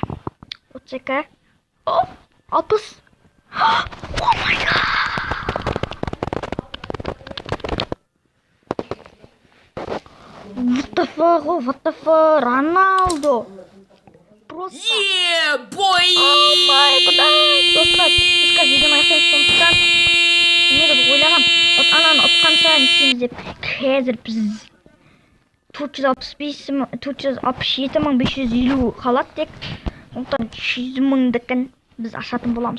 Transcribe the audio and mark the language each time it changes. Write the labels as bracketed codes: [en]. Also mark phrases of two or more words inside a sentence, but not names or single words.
[kk] 32. О, 60. [en] Oh my god. What the fuck, Роналдо. [ru] Просто. [en] Yeah, boy! [kk] Ай, құдай. Достар, біз қазір видеоны аяқтаймыз, сондықтан негізі ойлағам, вот ананы ұтқан сайын істейміз деп, қазір біз 467.550 қалады тек. Сондықтан 100.000-дікін біз ашатын боламыз.